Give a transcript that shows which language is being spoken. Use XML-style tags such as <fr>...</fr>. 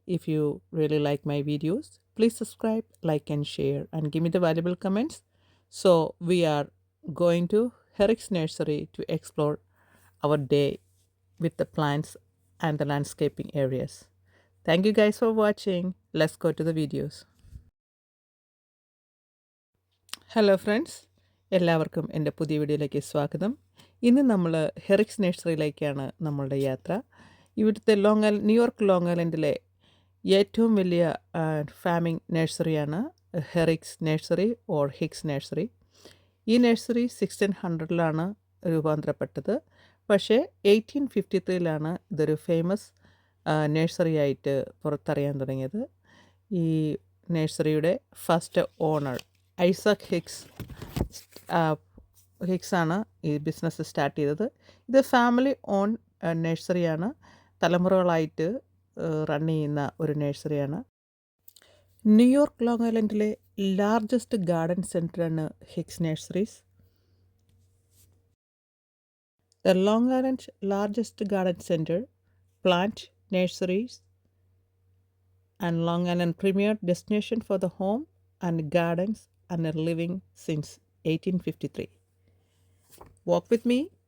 <en>If you really like my videos, please subscribe, like and share and give me the valuable comments. So we are going to Herrick's Nursery to explore our day with the plants and the landscaping areas. Thank you guys for watching. Let's go to the videos.</en> <ml>Hello friends, എല്ലാവർക്കും എൻ്റെ പുതിയ വീഡിയോയിലേക്ക് സ്വാഗതം. ഇന്ന് നമ്മൾ ഹെറിക്സ് നഴ്സറിയിലേക്കാണ് നമ്മളുടെ യാത്ര. ഇവിടുത്തെ ന്യൂയോർക്ക് ലോങ് ഐലൻഡിലെ ഏറ്റവും വലിയ farming നഴ്സറിയാണ് ഹെറിക്സ് nursery or Higgs nursery. ഈ നഴ്സറി 1600-ലാണ് രൂപാന്തരപ്പെട്ടത്. പക്ഷേ 1853-ലാണ് ഇതൊരു ഫേമസ് നഴ്സറി ആയിട്ട് പുറത്തറിയാൻ തുടങ്ങിയത്. ഈ നഴ്സറിയുടെ ഫസ്റ്റ് ഓണർ ഐസക് ഹിക്സാണ് ഈ ബിസിനസ് സ്റ്റാർട്ട് ചെയ്തത്. ഇത് ഫാമിലി ഓൺ നഴ്സറിയാണ്. തലമുറകളായിട്ട് റൺ ചെയ്യുന്ന ഒരു നഴ്സറിയാണ്. New York long ഐലൻഡിലെ largest garden സെൻറ്ററാണ് Higgs nurseries.</ml> <en>The Long Island largest garden centre, plant nurseries and Long Island premier destination for the home and gardens and living since 1853. Walk with me.</en>